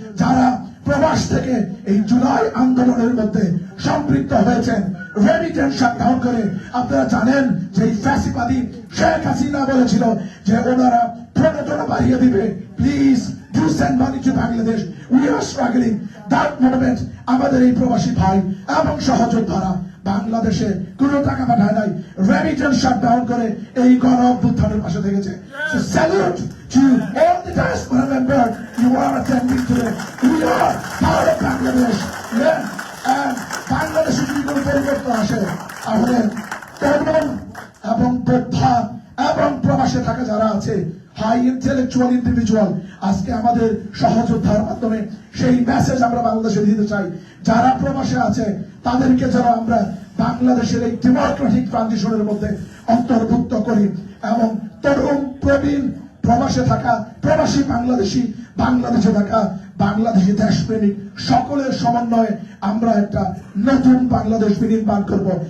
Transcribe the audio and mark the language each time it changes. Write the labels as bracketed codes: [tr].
[bn] যারা প্রবাস থেকে এই জুলাই আন্দোলনের মধ্যে সম্পৃক্ত হয়েছেন, রেমিটেন্স শাটডাউন করে, আপনারা জানেন যে এই ফ্যাসিবাদী শেখ হাসিনা বলেছিল যে ওনারা প্রণোদনা বাড়িয়ে দিবে, [en] Please do send money to Bangladesh, we are struggling. That moment [bn] আমাদের এই প্রবাসী ভাই এবং সহযোদ্ধারা বাংলাদেশে কোনো টাকা পাঠায় নাই, রেমিটেন্স শাটডাউন করে এই গণ অভ্যুত্থানের পাশে থেকেছে। [en] So salute to all the diaspora member you are attending today. We are part of Bangladesh. Yeah. [bn] And বাংলাদেশে যদি কোনো পরিবর্তন আসে তাহলে তরুণ এবং বৃদ্ধা এবং প্রবাসে থাকা যারা আছে, [en] high intellectual individual, [bn] আজকে আমাদের সহযোদ্ধার মাধ্যমে সেই মেসেজ আমরা বাংলাদেশে দিতে চাই। যারা প্রবাসে আছে তাদেরকে যারা আমরা বাংলাদেশের এই ডেমোক্রেটিক ট্রানজিশনের মধ্যে অন্তর্ভুক্ত করি এবং তরুণ, প্রবীণ, প্রবাসে থাকা প্রবাসী বাংলাদেশি, বাংলাদেশে থাকা বাংলাদেশি দেশপ্রেমিক সকলের সমন্বয়ে আমরা একটা নতুন বাংলাদেশ বিনির্মাণ করব।